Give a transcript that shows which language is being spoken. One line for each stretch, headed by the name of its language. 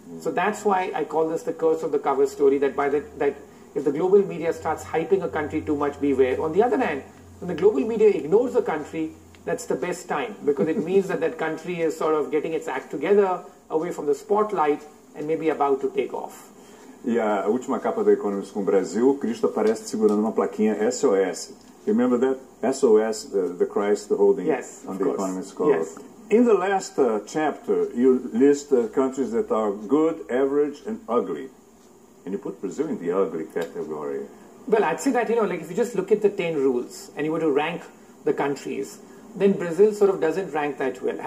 English: So that's why I call this the curse of the cover story, that if the global media starts hyping a country too much, beware. On the other hand, when the global media ignores a country, that's the best time, because it means that that country is sort of getting its act together, away from the spotlight, and maybe about to take off.
Portuguese: E a última capa da Economist com o Brasil, Cristo aparece segurando uma plaquinha SOS.
English: Remember that? SOS, the Christ holding on the Economist cover. Yes. In the last chapter, you list countries that are good, average, and ugly. And you put Brazil in the ugly category. Well, I'd say that, like if you just look at the 10 rules and you were to rank the countries, then Brazil sort of doesn't rank that well.